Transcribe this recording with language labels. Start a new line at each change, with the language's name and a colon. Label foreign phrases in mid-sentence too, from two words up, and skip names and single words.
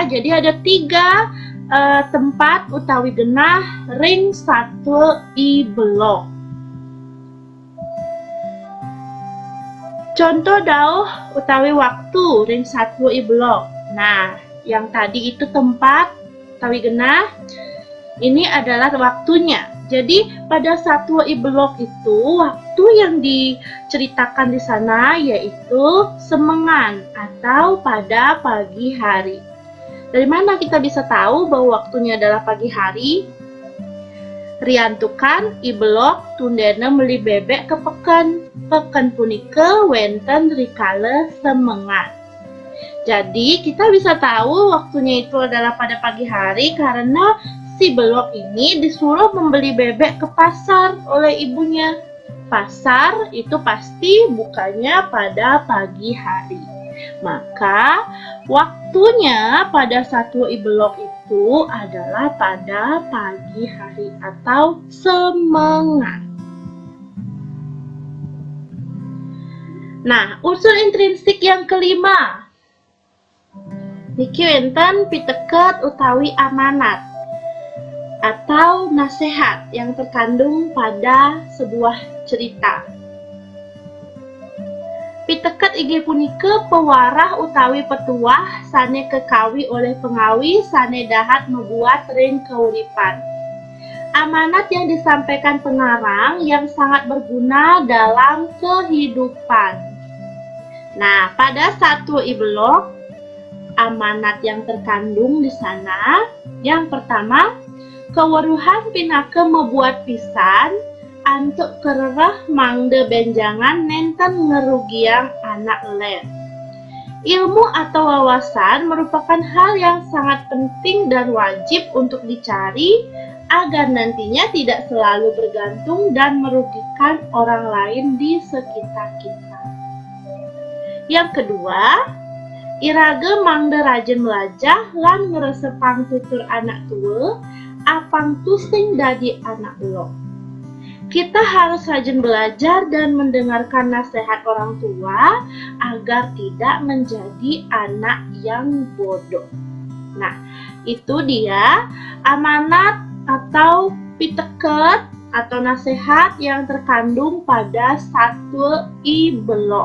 Indonesian: Jadi ada 3 tempat
Balinese: utawi genah ring satwa I Blok. Contoh dauh utawi waktu ring satwa I Blok.
Indonesian: Nah, yang tadi itu tempat
Balinese: utawi genah,
Indonesian: ini adalah waktunya. Jadi pada satwa I Blok itu waktu yang diceritakan di sana yaitu semengan atau pada pagi hari. Dari mana kita bisa tahu bahwa waktunya adalah pagi hari?
Balinese: Riantukan I Blok tundena meli bebek ke peken. Peken punika wenten rikala semengan.
Indonesian: Jadi kita bisa tahu waktunya itu adalah pada pagi hari karena si Blok ini disuruh membeli bebek ke pasar oleh ibunya. Pasar itu pasti bukanya pada pagi hari. Maka waktunya pada satwa I Blok itu adalah pada pagi hari atau semengan. Nah, unsur intrinsik yang kelima
Balinese: niki wenten piteket utawi
Indonesian: amanat atau nasihat yang terkandung pada sebuah cerita.
Balinese: Piteket inggih punika pewarah utawi petuah sane kekawi oleh pengawi sane dahat membuat ring keuripan.
Indonesian: Amanat yang disampaikan pengarang yang sangat berguna dalam kehidupan. Nah, pada satwa I Blok, amanat yang terkandung di sana, yang pertama,
Balinese: keweruhan pinake membuat pisan antuk kererah mangde benjangan nenten ngerugiang anak len.
Indonesian: Ilmu atau wawasan merupakan hal yang sangat penting dan wajib untuk dicari agar nantinya tidak selalu bergantung dan merugikan orang lain di sekitar kita. Yang kedua,
Balinese: irage mangde rajin belajar lan ngeresepang tutur anak tua, apang tusing dadi anak belok.
Indonesian: Kita harus rajin belajar dan mendengarkan nasihat orang tua agar tidak menjadi anak yang bodoh. Nah, itu dia amanat atau piteket atau nasihat yang terkandung pada Satul I Belok.